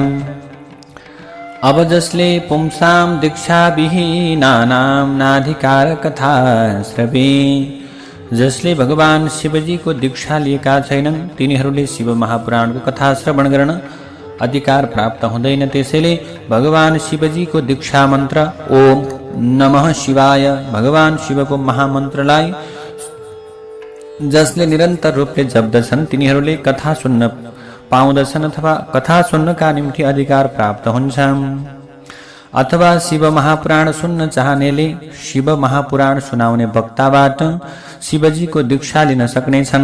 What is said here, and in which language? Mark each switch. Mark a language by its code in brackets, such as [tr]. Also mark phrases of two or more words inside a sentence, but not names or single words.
[ne] अब जसले [sa] पुंसाम दीक्षा विहीनानां नाधिकार कथा श्रवे, [ne] जसले भगवान शिवजीको दीक्षा लिएका छैनन् तिनीहरूले शिव महापुराणको कथा श्रवण गर्न अधिकार प्राप्त हुँदैन। त्यसैले भगवान शिवजीको दीक्षा मन्त्र [sa] ओम नमः शिवाय, [ne] भगवान शिवको महामन्त्रलाई जसले निरन्तर रूपले जप्दछन् तिनीहरूले कथा सुन्न पाउँदछन् अथवा कथा सुन्नका निम्ति अधिकार प्राप्त हुन्छ। अथवा शिव महापुराण सुन्न चाहनेले शिव महापुराण सुनाउने वक्ताबाट शिवजीको दीक्षा लिन सक्नेछन्।